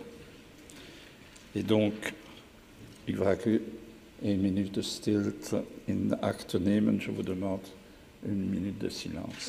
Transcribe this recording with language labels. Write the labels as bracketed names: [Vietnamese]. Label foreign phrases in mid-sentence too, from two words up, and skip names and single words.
[French] Et donc, [Dutch] ik vraag u 1 minuut de stilte in acht te nemen. [French] Je vous demande 1 minute de silence.